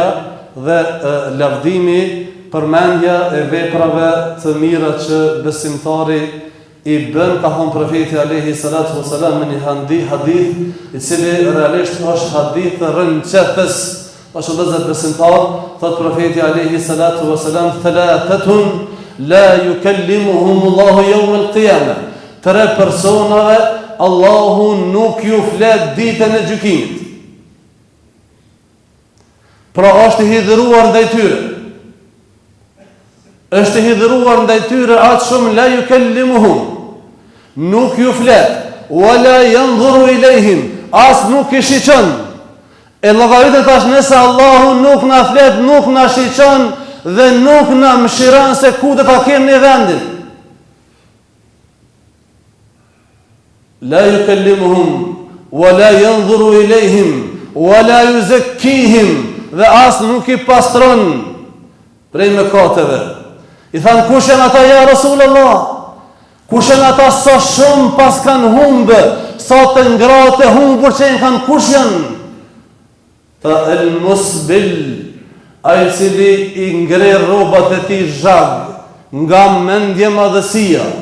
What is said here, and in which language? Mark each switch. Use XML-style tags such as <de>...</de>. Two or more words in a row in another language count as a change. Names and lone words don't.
<sq>dhe lavdimi, përmendja e veprave të mira që besimtari i bën, ka thonë profeti</sq> <ar>عليه الصلاة والسلام</ar> <sq>në një hadith i cili realisht është hadith rënqetës, është vëllezër besimtar, thot profeti</sq> <ar>عليه الصلاة والسلام, ثلاثة لا يكلمهم الله يوم القيامة.</ar> <sq>3 personave Allahu nuk ju flet ditën e gjykimit. Pra është i hidhëruar ndaj tyre. Është i hidhëruar ndaj tyre atë shumë,</sq> <ar>لا يكلمهم,</ar> <sq>nuk ju flet,</sq> <ar>ولا ينظر إليهم,</ar> <sq>as nuk i shiqon. E llogaritet tash, nëse Allahu nuk na flet, nuk na shiqon dhe nuk na mëshiron se ku do ta kemi në vendin.</sq> <ar>لا يكلمهم ولا ينظر إليهم ولا يزكيهم,</ar> <sq>dhe as nuk I pastron prej mëkateve. I thanë, kush janë ata ja Rasulullah? Kush janë ata sa shumë pas kanë humbë, sa të ngratë e humbur që i kanë, kush janë? Ta</sq> <ar>المسبل,</ar> <sq>ai cili I ngre rrobat e tij zhag nga mendje madhësia.</sq>